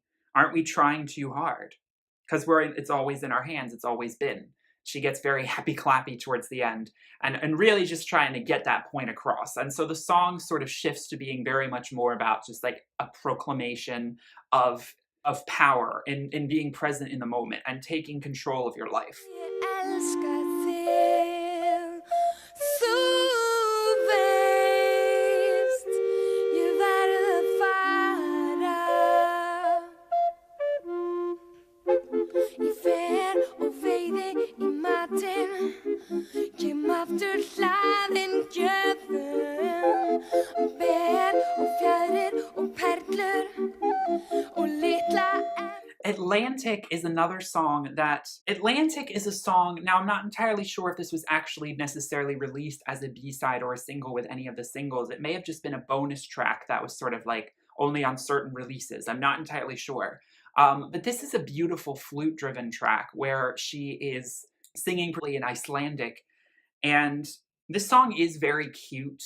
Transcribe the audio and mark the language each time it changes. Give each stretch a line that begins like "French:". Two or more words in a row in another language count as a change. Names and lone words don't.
English: Aren't we trying too hard? Because it's always in our hands, it's always been. She gets very happy-clappy towards the end, and really just trying to get that point across. And so the song sort of shifts to being very much more about just like a proclamation of power in being present in the moment and taking control of your life.
Icelandic: Ég elska þig, þú veist, ég verð að fara. Ég fer og veiði í matinn, kem aftur hlaðin gjöfum, ber og fjaðrir og perlur og litla
English: Atlantic is another song Atlantic is a song, now I'm not entirely sure if this was actually necessarily released as a B-side or a single with any of the singles. It may have just been a bonus track that was sort of like only on certain releases. I'm not entirely sure. But this is a beautiful flute-driven track where she is singing in Icelandic, and this song is very cute.